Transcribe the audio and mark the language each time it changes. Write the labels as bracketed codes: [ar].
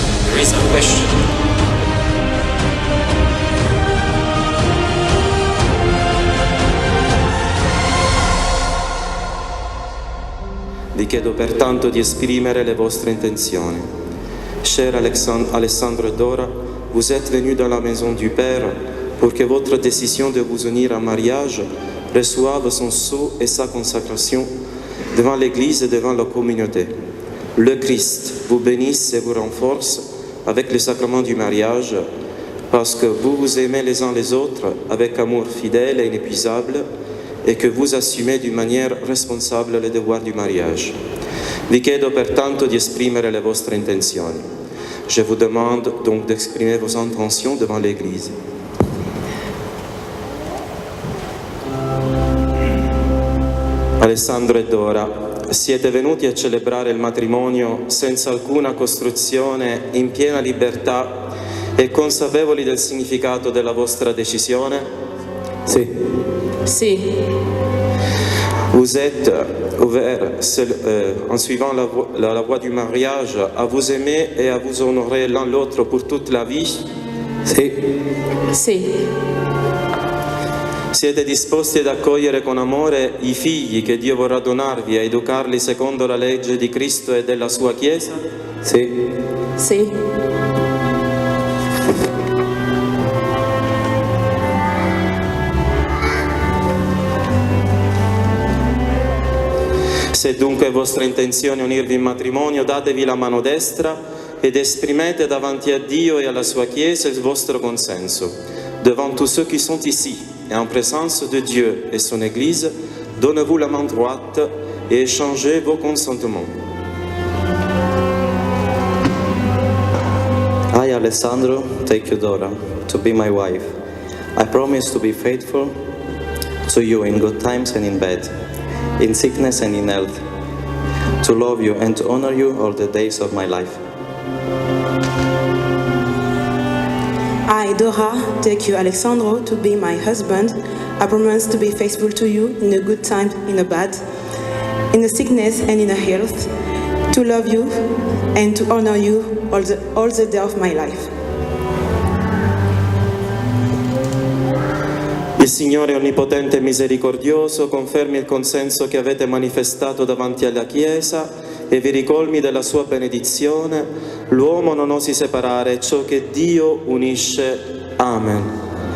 [en] There is a question. [it] Vi chiedo pertanto di esprimere le vostre intenzioni. [fr] Cher Alessandro et Dora, vous êtes venus dans la maison du Père pour que votre décision de vous unir en mariage reçoive son sceau et sa consacration devant l'Église et devant la communauté. Le Christ vous bénisse et vous renforce avec le sacrement du mariage, parce que vous vous aimez les uns les autres avec amour fidèle et inépuisable, et que vous assumez d'une manière responsable les devoirs du mariage. [it] Vi chiedo pertanto di esprimere le vostre intenzioni. [fr] Je vous demande donc d'exprimer vos intentions devant l'Église. [it] Alessandro e Dora, siete venuti a celebrare il matrimonio senza alcuna costruzione, in piena libertà e consapevoli del significato della vostra decisione? Sì. Si. [fr] Vous êtes ouvert en suivant la voie du mariage à vous aimer et à vous honorer l'un l'autre pour toute la vie? [it] Sì. Si. Siete disposti ad accogliere con amore i figli che Dio vorrà donarvi e educarli secondo la legge di Cristo e della sua Chiesa? Sì. Si. Se dunque è vostra intenzione unirvi in matrimonio, datevi la mano destra ed esprimete davanti a Dio e alla sua Chiesa il vostro consenso. [fr] Devant tous ceux qui sont ici et en présence de Dieu et son Église, donnez-vous la main droite et échangez vos consentements. [en] I, Alessandro, take you, Dora, to be my wife. I promise to be faithful to you in good times and in bad, in sickness and in health, to love you and to honor you all the days of my life. I, Dora, take you, Alessandro, to be my husband. I promise to be faithful to you in a good time, in a bad, in a sickness and in a health, to love you and to honor you all the day of my life. [it] Il Signore Onnipotente e Misericordioso confermi il consenso che avete manifestato davanti alla Chiesa e vi ricolmi della sua benedizione. L'uomo non osi separare ciò che Dio unisce. Amen.